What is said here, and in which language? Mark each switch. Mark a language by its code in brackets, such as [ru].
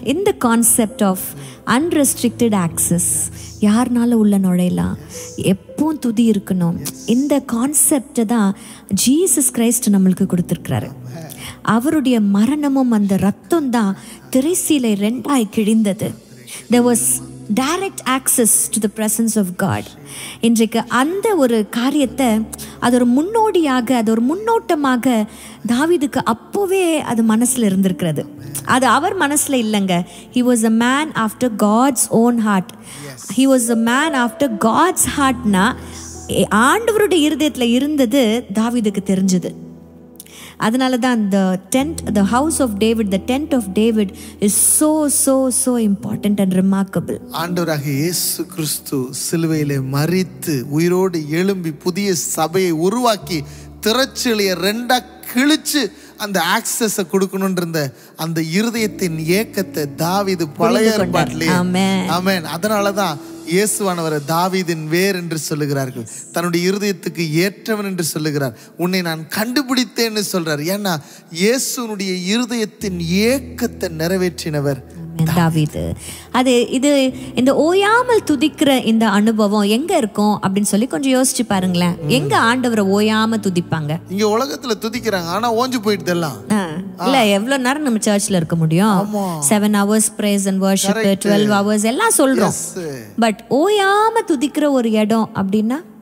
[ta] இந்த [en] concept of unrestricted access, [ta] யாருனால உள்ள நுழையலாம், எப்பவும் துதி இருக்கணும், இந்த கான்செப்ட் தான் ஜீசஸ் கிரைஸ்ட் நம்மளுக்கு கொடுத்திருக்கிறாரு. அவருடைய மரணமும் அந்த ரத்தம் தான் திரைசீலை 2ஆய் கிழிந்தது. [en] There was direct access to the presence of God. [ta] இன்றைக்கு அந்த ஒரு காரியத்தை, அது ஒரு முன்னோடியாக, அது ஒரு முன்னோட்டமாக தாவீதுக்கு அப்போவே அது மனசுல இருந்திருக்கிறது. அது அவர் மனசுல இல்லைங்க. [en] He was a man after God's own heart. He was a man after God's heartனா [ta] ஆண்டவருடைய இருதயத்துல இருந்தது தாவீதுக்கு தெரிஞ்சது. அதனால தான் [en] the tent, the house of David, the tent of David is so important and remarkable. [ta] ஆண்டவராகிய இயேசு கிறிஸ்து சிலுவையிலே மரித்து உயிரோடு எழும்பி புதிய சபையை உருவாக்கி திரைச்சீலையை 2ஆ கிழிச்சு அந்த ஆக்சஸை கொடுக்கணும்ன்ற அந்த இருதயத்தின் ஏக்கத்தை தாவீது பழைய ஏற்பாட்டிலே, ஆமென், அதனாலதான் இயேசுவானவரை தாவீதின் வேர் என்று சொல்லுகிறார்கள். தன்னுடைய இருதயத்துக்கு ஏற்றவன் என்று சொல்லுகிறார். உன்னை நான் கண்டுபிடித்தேன்னு சொல்றார். ஏன்னா இயேசுனுடைய இருதயத்தின் ஏக்கத்தை நிறைவேற்றினவர் தாவீது. அது இது இந்த ஓயாமல் துதிக்கிற இந்த அனுபவம் எங்க இருக்கும் அப்படின்னு சொல்லி கொஞ்சம் யோசிச்சு பாருங்களேன். எங்க ஆண்டவரை ஓயாம துதிப்பாங்க? இங்க உலகத்துல துதிக்கிறாங்க, ஆனா ஓஞ்சு போயிட்டு எல்லாம் இல்ல. எவ்வளவு நேரம் நம்ம சர்ச்ல இருக்க முடியும்? [en] 7 hours praise and worship, 12 hours [ta] எல்லாம் சொல்றோம். பட் ஓயாம துதிக்கிற ஒரு இடம் அப்படின்னா